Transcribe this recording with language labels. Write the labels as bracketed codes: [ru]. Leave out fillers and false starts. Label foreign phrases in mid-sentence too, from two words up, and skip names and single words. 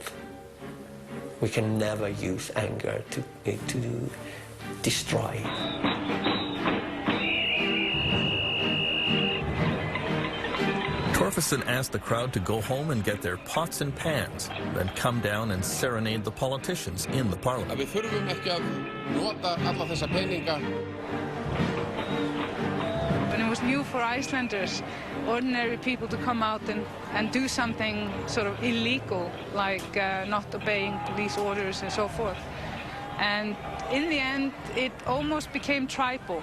[en] We can never use anger to destroy. Torfason asked the crowd to go home and get their pots and pans, then come down and serenade the politicians in the parliament. [is] Við þurfum ekki að nota alla þessa peninga. [en] And it was new for Icelanders, ordinary people, to come out and do something sort of illegal, like not obeying police orders and so forth. And in the end, it almost became tribal.